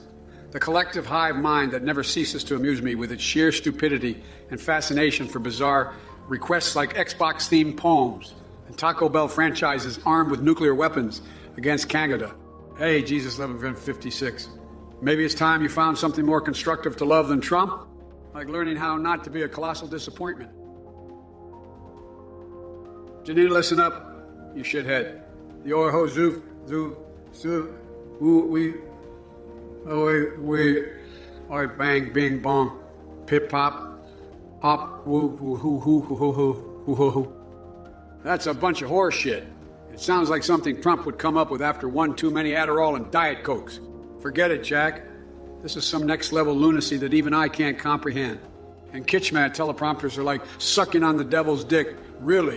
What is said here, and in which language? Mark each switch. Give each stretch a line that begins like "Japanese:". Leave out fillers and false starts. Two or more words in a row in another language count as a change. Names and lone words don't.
English: The collective hive mind that never ceases to amuse me with its sheer stupidity and fascination for bizarre requests like Xbox-themed poems and Taco Bell franchises armed with nuclear weapons against Canada. Hey, Jesus 1156. Maybe it's time you found something more constructive to love than Trump? Like learning how not to be a colossal disappointment. Janine, listen up, you shithead. The Orho Zoof, oi, bang, bing, bong, pip, pop, hop, woo, hoo, hoo, hoo, hoo, hoo, hoo, hoo. That's a bunch of horse shit. It sounds like something Trump would come up with after one too many Adderall and Diet Cokes. Forget it, Jack. This is some next-level lunacy that even I can't comprehend. And Kitschmat teleprompters are like sucking on the devil's dick. Really?